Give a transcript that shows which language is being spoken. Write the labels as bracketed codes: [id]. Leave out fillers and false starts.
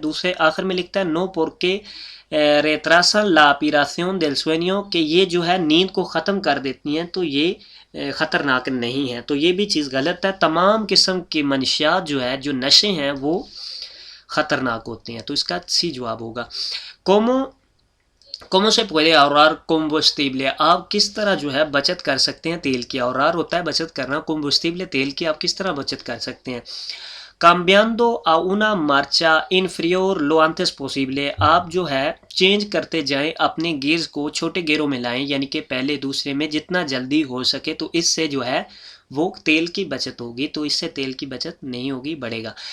[hi] दूसरे आखिर में लिखता है [es] नो porque retrasan la aspiración del sueño [hi] कि ये जो है नींद को ख़त्म कर देती हैं, तो ये ख़तरनाक नहीं है। तो ये भी चीज़ गलत है, तमाम किस्म की मनशियात जो है, जो नशे हैं, वो ख़तरनाक होते हैं। तो इसका सी जवाब होगा। [es] ¿Cómo se puede ahorrar combustible? [hi] आप किस तरह जो है बचत कर सकते हैं तेल की। ahorrar होता है बचत करना, combustible तेल की आप किस तरह बचत कर सकते हैं। [es] cambiando a una marcha inferior lo antes posible, [hi] आप जो है चेंज करते जाएं, अपने गियर्स को छोटे गियरों में लाएं, यानी कि पहले दूसरे में जितना जल्दी हो सके, तो इससे जो है वो तेल की बचत होगी, तो इससे तेल की बचत नहीं होगी, बढ़ेगा।